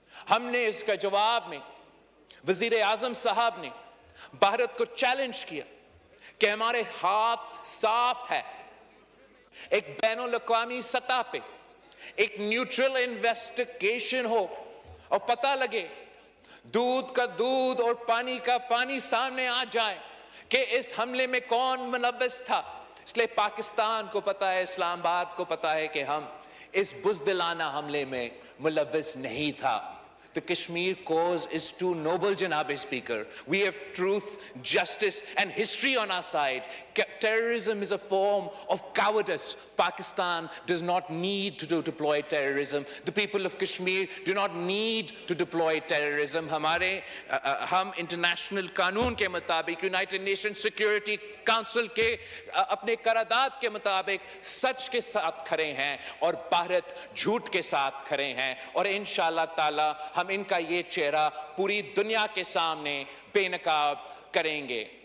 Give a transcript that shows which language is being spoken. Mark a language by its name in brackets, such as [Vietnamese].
[Urdu] ہم نے اس کا جواب میں وزیر اعظم صاحب نے بھارت کو چیلنج کیا کہ ہمارے ہاتھ صاف ہے، ایک بین الاقوامی سطح پہ ایک نیوٹرل انویسٹیگیشن ہو اور پتہ لگے، دودھ کا دودھ اور پانی کا پانی سامنے آ جائے کہ اس حملے میں کون ملوث تھا. اس لیے پاکستان کو پتا ہے، اسلام آباد کو پتا ہے کہ ہم اس بزدلانہ حملے میں ملوث نہیں تھا. [English] The Kashmir cause is too noble, Janab Speaker. We have truth, justice, and history on our side. Terrorism is a form of cowardice. Pakistan does not need to deploy terrorism. The people of Kashmir do not need to deploy terrorism. [Urdu] ہم international قانون کے مطابق، United nation security council کے اپنے قرارداد کے مطابق سچ کے ساتھ کھڑے ہیں اور بھارت جھوٹ کے ساتھ کھڑے ہیں. اور انشاءاللہ تعالی ہم ان کا یہ چہرہ پوری دنیا کے سامنے بے نقاب کریں گے.